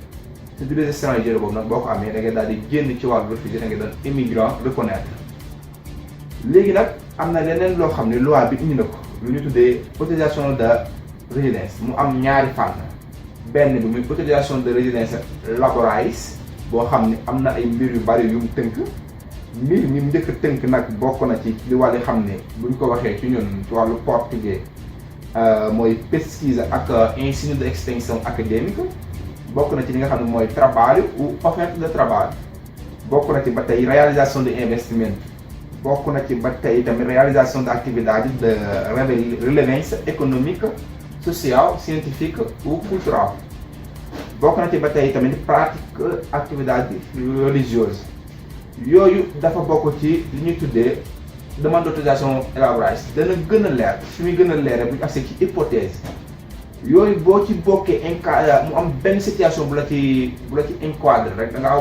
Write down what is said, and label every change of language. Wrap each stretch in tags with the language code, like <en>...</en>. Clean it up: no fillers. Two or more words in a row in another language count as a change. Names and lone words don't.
<wo>boobu nag boo ko amee da ngay daal di génn ci wàllu réfugié da ngay doon</wo> <fr>immigrant reconnaître</fr> <wo>léegi nag am na leneen loo xam ne loi bi indi na ko lu ñu tuddee</wo> <fr>autorisation de résidence</fr> <wo>mu am ñaari fànn benn bi muy</wo> <fr>autorisation de résidence</fr> <wo>laboralis boo xam ne am na ay mbir yu bari yu mu tënk mbir mi mu njëkk a tënk nag bokk na ci li wàllu xam ne buñ ko waxee ci ñun ci wàllu portugais mooy pesquise ak</wo> <pt>ensino de extensão académica</pt> <wo>bokk na ci li nga xam ne mooy</wo> <pt>trabalho ou oferta de trabalho</pt> <wo>bokk na ci ba tey</wo> <pt>réalisation de investimento</pt> <wo>bokk na ci ba tey tamit</wo> <pt>réalisation de atividade de relevância économique social scientifique ou cultural</pt> <wo>bokk na ci ba tey tamit</wo> <fr>pratique activité religieuse</fr> <wo>yooyu dafa bokk ci li ñuy tuddee</wo> <fr>demande d'autorisation élaborée</fr> <wo>dana gën a leer fi muy gën a leer bu ñu accès ci hypothèse yooyu boo ci bokkee mu am benn situation bu la ci enquadré rek da ngaa war</wo>